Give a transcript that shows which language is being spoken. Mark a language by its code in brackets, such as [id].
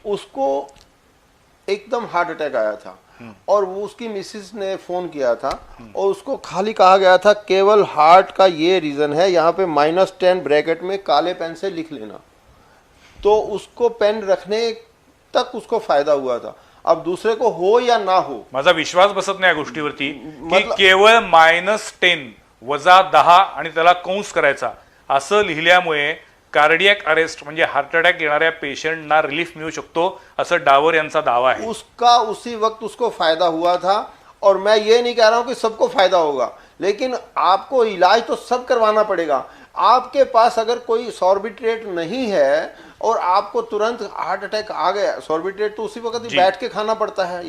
[hi] उसको एकदम heart attack आया था और वो उसकी मिसेस ने फोन किया था और उसको खाली कहा गया था केवल हार्ट का ये रीजन है, यहाँ पे -10 ब्रैकेट में काले पेन से लिख लेना। तो उसको पेन रखने तक उसको फायदा हुआ था। अब दूसरे को हो या ना हो, [mr] माझा विश्वास बसत नाही या गोष्टीवरती की केवळ -10 वजा 10 आणि त्याला कंस करायचा असं लिहिल्यामुळे कार्डियक अरेस्ट म्हणजे हार्ट अटॅक येणाऱ्या पेशंटना रिलीफ मिळू शकतो असं डावर यांचा दावा है। [hi] उसका उसी वक्त उसको फायदा हुआ था। और मैं ये नहीं कह रहा हूं कि सबको फायदा होगा, लेकिन आपको इलाज तो सब करवाना पड़ेगा। आपके पास अगर कोई सॉर्बिट्रेट नहीं है और आपको तुरंत हार्ट अटैक आ गया, सॉर्बिट्रेट तो उसी वक्त ही बैठ के खाना पड़ता है।